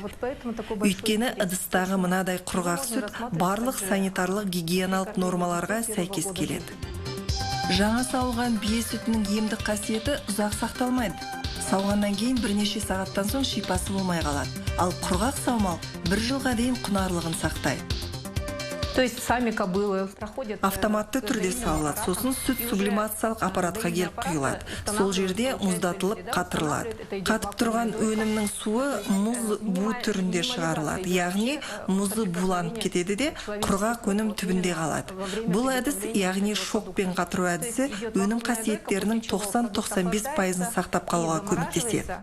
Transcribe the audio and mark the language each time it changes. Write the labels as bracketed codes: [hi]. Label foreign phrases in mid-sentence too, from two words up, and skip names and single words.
[kk] Өйткені ыдыстағы мынадай құрғақ сүт барлық санитарлық гигиеналық нормаларға сәйкес келеді. Жаңа сауылған бие сүтінің емдік қасиеті ұзақ сақталмайды. Сауғаннан кейін бірнеше сағаттан соң шипасы болмай қалады. Ал құрғақ саумал 1 жылға дейін құнарлығын сақтайды. [ru] То есть сами кобылы проходят... [kk] Автоматты түрде сауылады, сосын сүт сублимациялық аппаратқа келіп құйылады. Сол жерде мұздатылып қатырылады. Қатып тұрған өнімнің суы мұз бу түрінде шығарылады. Яғни мұзы буланып кетеді де құрғақ өнім түбінде қалады. Бұл әдіс, яғни шокпен қатыру әдісі, өнім қасиеттерінің 90-95% сақтап қалуға көмектеседі.